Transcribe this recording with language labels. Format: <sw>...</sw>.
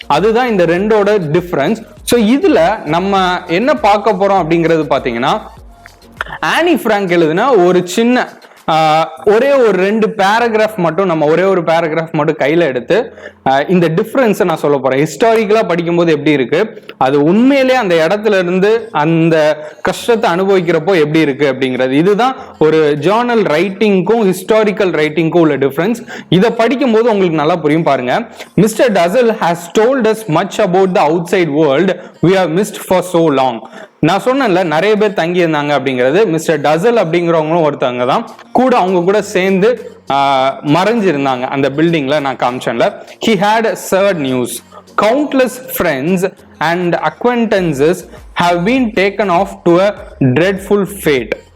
<ta>அதுதான் இந்த ரெண்டோட டிஃபரன்ஸ். ஸோ இதுல நம்ம என்ன பார்க்க போறோம் அப்படிங்கிறது பாத்தீங்கன்னா, ஆனி பிராங்க் எழுதுனா ஒரு சின்ன ஒரே ஒரு 2 பேராகிராஃப் மட்டும் நம்ம கையில எடுத்து இந்த டிஃபரன்ஸ் நான் சொல்ல போறேன். ஹிஸ்டாரிக்கலா படிக்கும்போது எப்படி இருக்கு, அது உண்மையிலே அந்த இடத்துல இருந்து அந்த கஷ்டத்தை அனுபவிக்கிறப்போ எப்படி இருக்கு அப்படிங்கிறது. இதுதான் ஒரு ஜேர்னல் ரைட்டிங்க்கும் ஹிஸ்டாரிக்கல் ரைட்டிங்க்கும் உள்ள டிஃபரன்ஸ். இதை படிக்கும்போது உங்களுக்கு நல்லா புரியும். பாருங்க,</ta> <en>Mister Dussel has told us much about the outside world we have missed for so long.</en> <ta>நான் சொன்னேன்ல நிறைய பேர் தங்கி இருந்தாங்க அப்படிங்கிறது. மிஸ்டர் டசல் அப்படிங்கிறவங்களும் ஒருத்தவங்க தான், கூட அவங்க கூட சேர்ந்து மறைஞ்சிருந்தாங்க அந்த பில்டிங்ல. நான் காமிச்சேன்ல,</ta> <en>he had served news. Countless friends and acquaintances have been taken off to a dreadful fate.</en>